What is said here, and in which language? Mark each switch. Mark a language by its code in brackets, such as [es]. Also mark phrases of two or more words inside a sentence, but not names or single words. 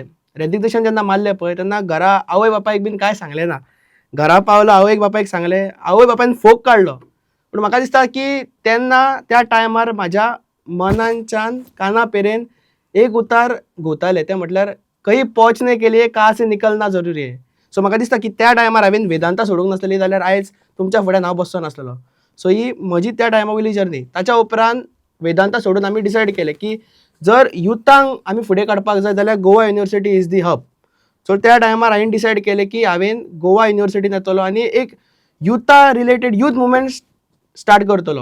[kok] रेजिग्नेशन जेन्ना मारलें पळय तेन्ना घरा आवय बापायक बीन कांय सांगलें ना. घरा पावलो, आवयक बापायक सांगलें, आवय बापायन फोग काडलो. पूण म्हाका दिसता की तेन्ना त्या टायमार म्हाज्या मनाच्यान काना पेरेन एक उतार घुंवतालें, तें म्हटल्यार खंय [hi] पोचने के लिए कहाँ से निकलना जरुरी है. [kok] सो म्हाका दिसता की त्या टायमार हांवें वेदांता सोडूंक नासलेली जाल्यार आयज तुमच्या फुड्यान हांव बसचो नासलेलो. सो ही म्हजी त्या टायमा वयली जर्नी. ताच्या उपरांत वेदांता सोडून आमी डिसायड केलें की जर युथांक आमी फुडें काडपाक जाय जाल्यार [en] Goa University is the hub. [kok] सो त्या टायमार हांवें डिसायड केलें की हांवें गोवा युनिवर्सिटीन येतलो आनी एक युथा रिलेटेड [en] youth movement start [kok] करतलो.